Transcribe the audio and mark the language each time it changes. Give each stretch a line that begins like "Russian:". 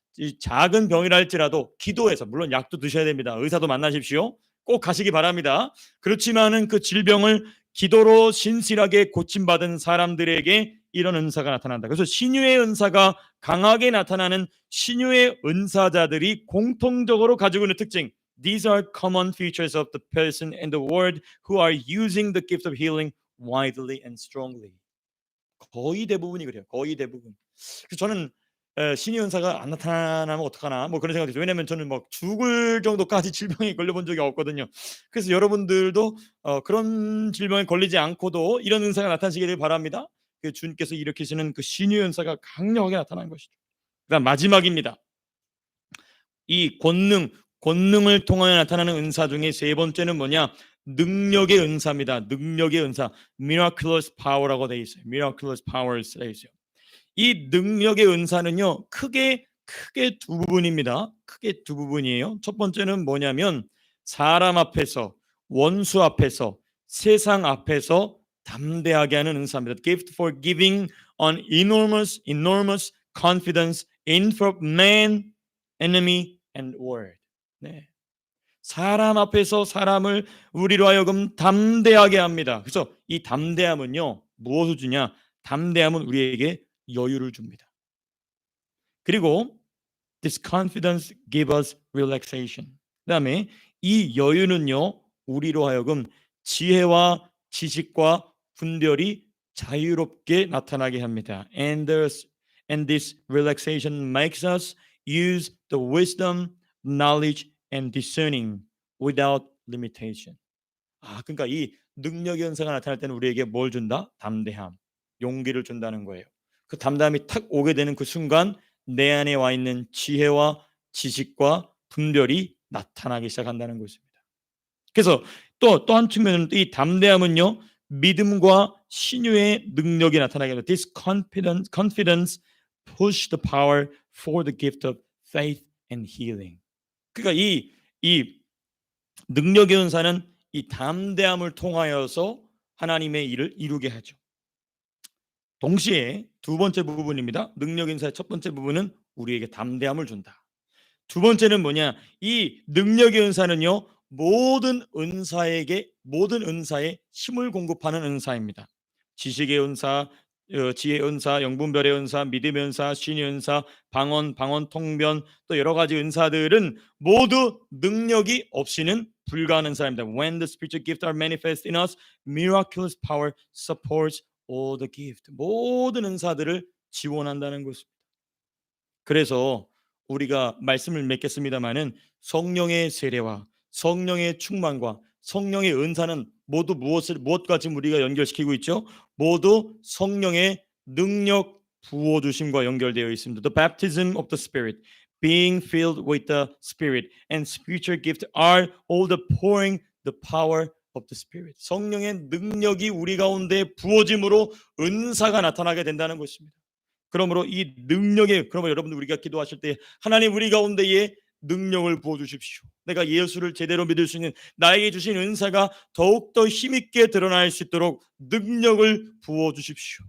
Korean: 이 작은 병이라 할지라도 기도해서 물론 약도 드셔야 됩니다. 의사도 만나십시오. 꼭 가시기 바랍니다. 그렇지만은 그 질병을 기도로 신실하게 고침받은 사람들에게 이런 은사가 나타난다. 그래서 신유의 은사가 강하게 나타나는 신유의 은사자들이 공통적으로 가지고 있는 특징.
English: These are common features of the person and the word who are using the gift of healing widely and strongly.
Korean: 거의 대부분이 그래요. 거의 대부분. 그래서 저는 신의 은사가 안 나타나면 어떡하나 뭐 그런 생각이 들어요. 왜냐하면 저는 뭐 죽을 정도까지 질병에 걸려본 적이 없거든요. 그래서 여러분들도 그런 질병에 걸리지 않고도 이런 은사가 나타나시길 바랍니다. 그 주님께서 일으키시는 그 신의 은사가 강력하게 나타나는 것이죠. 그다음 마지막입니다. 이 권능을 통하여 나타나는 은사 중에 세 번째는 뭐냐? 능력의 은사입니다. 능력의 은사, miraculous power라고 되어 있어요. miraculous powers 되어 있어요. 이 능력의 은사는요, 크게 두 부분입니다. 크게 두 부분이에요. 첫 번째는 뭐냐면 사람 앞에서, 원수 앞에서, 세상 앞에서 담대하게 하는 은사입니다.
English: Gift for giving an enormous confidence in front of man, enemy and world. 네.
Korean: 사람 앞에서 사람을 우리로 하여금 담대하게 합니다. 그래서 이 담대함은요, 무엇을 주냐? 담대함은 우리에게 여유를 줍니다. 그리고
English: this confidence give us relaxation.
Korean: 그다음에 이 여유는요, 우리로 하여금 지혜와 지식과 분별이 자유롭게 나타나게 합니다.
English: And this relaxation makes us use the wisdom, knowledge, and discerning without limitation.
Korean: 그러니까 이 능력 연사가 나타날 때는 우리에게 뭘 준다? 담대함, 용기를 준다는 거예요. 그 담대함이 탁 오게 되는 그 순간 내 안에 와 있는 지혜와 지식과 분별이 나타나기 시작한다는 것입니다. 그래서 또 한 측면은 이 담대함은요, 믿음과 신유의 능력이 나타나게 합니다.
English: This confidence push the power for the gift of faith and healing.
Korean: 그러니까 이 능력의 은사는 이 담대함을 통하여서 하나님의 일을 이루게 하죠. 동시에 두 번째 부분입니다. 능력 인사의 첫 번째 부분은 우리에게 담대함을 준다. 두 번째는 뭐냐? 이 능력의 은사는요, 모든 은사에 힘을 공급하는 은사입니다. 지식의 은사, 지혜의 은사, 영분별의 은사, 믿음의 은사, 신의 은사, 방언, 통변, 또 여러 가지 은사들은 모두 능력이 없이는 불가한 은사입니다.
English: When the spiritual gifts are manifest in us, miraculous power supports all the gift.
Korean: 모든 은사들을 지원한다는 것입니다. 그래서 우리가 말씀을 맺겠습니다마는 성령의 세례와 성령의 충만과 성령의 은사는 모두 무엇과 지금 우리가 연결시키고 있죠? 모두 성령의 능력 부어 주심과 연결되어 있습니다.
English: The baptism of the Spirit, being filled with the Spirit, and spiritual gifts are all the pouring the power of the Spirit.
Korean: 성령의 능력이 우리 가운데 부어짐으로 은사가 나타나게 된다는 것입니다. 그러므로 이 능력에, 그러면 여러분들 우리가 기도하실 때 하나님 우리 가운데에 능력을 부어 주십시오. 내가 예수를 제대로 믿을 수 있는 나에게 주신 은사가 더욱더 힘있게 드러날 수 있도록 능력을 부어 주십시오.